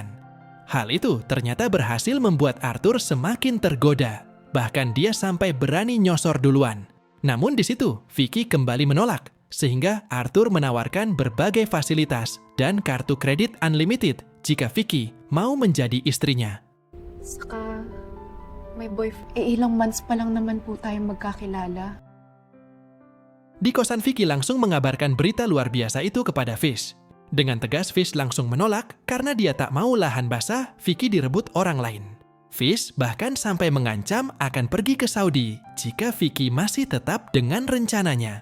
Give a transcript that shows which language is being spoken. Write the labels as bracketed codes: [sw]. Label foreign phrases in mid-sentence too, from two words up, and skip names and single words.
[id] Hal itu ternyata berhasil membuat Arthur semakin tergoda. Bahkan dia sampai berani nyosor duluan. Namun di situ, Vicky kembali menolak. sehingga Arthur menawarkan berbagai fasilitas dan kartu kredit unlimited jika Vicky mau menjadi istrinya. [tl] Saka, may boyfriend. Ilang months pa lang naman po tayong magkakilala. [id] Di kosan Vicky langsung mengabarkan berita luar biasa itu kepada Fish. Dengan tegas Fish langsung menolak karena dia tak mau lahan basah Vicky direbut orang lain. Fish bahkan sampai mengancam akan pergi ke Saudi jika Vicky masih tetap dengan rencananya.